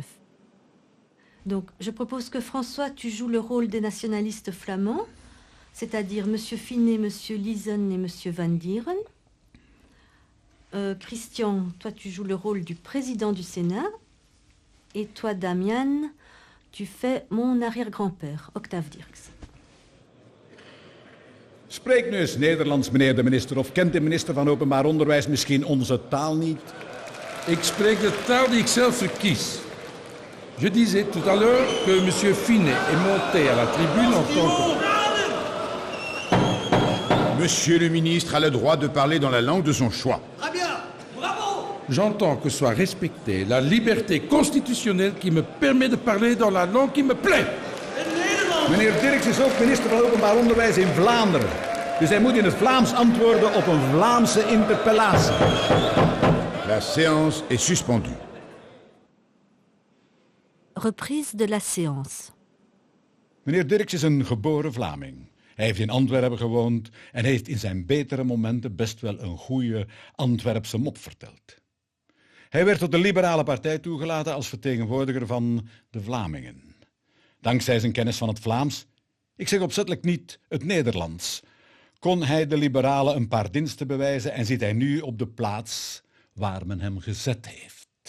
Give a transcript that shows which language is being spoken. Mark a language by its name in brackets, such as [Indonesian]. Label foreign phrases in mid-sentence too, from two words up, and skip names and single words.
[French] Donc, je propose que François, tu joues le rôle des nationalistes flamands, c'est-à-dire M. Finet, M. Liesen et M. Van Dieren. Christian, toi, tu joues le rôle du président du Sénat. Et toi, Damian, tu fais mon arrière-grand-père, Octave Dirks. [Dutch] Spreekt nu eens Nederlands, meneer de minister, of kent de minister van Openbaar Onderwijs misschien onze taal niet? Ik spreek de taal die ik zelf verkies. [French] Je disais tout à l'heure que M. Finet est monté à la tribune en tant que... Monsieur le ministre a le droit de parler dans la langue de son choix. Très bien, bravo! J'entends que soit respectée la liberté constitutionnelle qui me permet de parler dans la langue qui me plaît. [Dutch] Meneer Dirks is ook minister van Openbaar Onderwijs in Vlaanderen. Dus hij moet in het Vlaams antwoorden op een Vlaamse interpellatie. [French] La séance est suspendue. Reprise de la séance. [Dutch] Meneer Dirks is een geboren Vlaming. Hij heeft in Antwerpen gewoond en heeft in zijn betere momenten best wel een goede Antwerpse mop verteld. Hij werd tot de Liberale Partij toegelaten als vertegenwoordiger van de Vlamingen. Dankzij zijn kennis van het Vlaams, ik zeg opzettelijk niet het Nederlands, kon hij de liberalen een paar diensten bewijzen en zit hij nu op de plaats waar men hem gezet heeft.